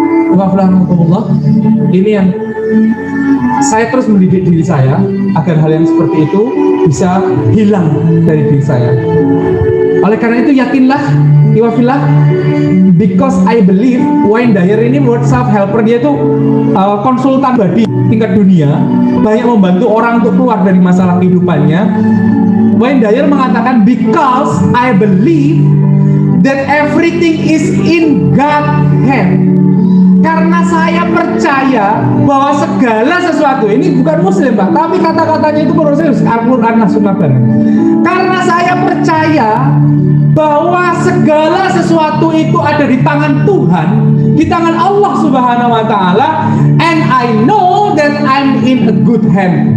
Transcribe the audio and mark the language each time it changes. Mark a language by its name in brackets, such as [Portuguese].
[Indonesian] Alhamdulillah, ini yang saya terus mendidik diri saya agar hal yang seperti itu bisa hilang dari diri saya. Oleh karena itu yakinlah, iwafillah, [English] because I believe [Indonesian] Wayne Dyer ini menurut self-helper, dia itu konsultan pribadi tingkat dunia, banyak membantu orang untuk keluar dari masalah kehidupannya. [English] Wayne Dyer [Indonesian] mengatakan, [English] because I believe that everything is in God's hand. [Indonesian] Karena saya percaya bahwa segala sesuatu, ini bukan muslim Pak, tapi kata-katanya itu proses Al-Quran Sunnah banget. Karena saya percaya bahwa segala sesuatu itu ada di tangan Tuhan, di tangan Allah Subhanahu wa taala, [English] and I know that I'm in a good hand.